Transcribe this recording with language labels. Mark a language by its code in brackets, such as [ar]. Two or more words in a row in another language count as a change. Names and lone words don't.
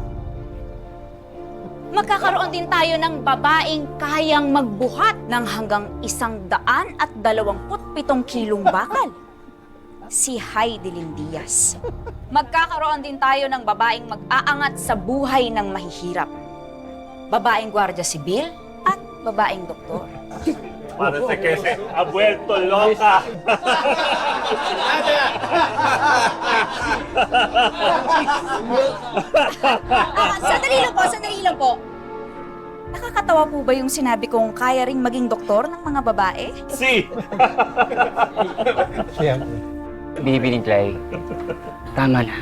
[tl] Magkakaroon din tayo ng babaeng kayang magbuhat ng hanggang 127 kilong bakal. Si Heidi Lindias. Magkakaroon din tayo ng babaeng mag-aangat sa buhay ng mahihirap. Babaeng gwardiya sibil at babaeng doktor. [es] Parece que se ha vuelto loca. [tl] Sandali lang po. Nakakatawa po ba yung sinabi kong kaya ring maging doktor ng mga babae? [es] Sí. [tl] Binibining Clay, tama na.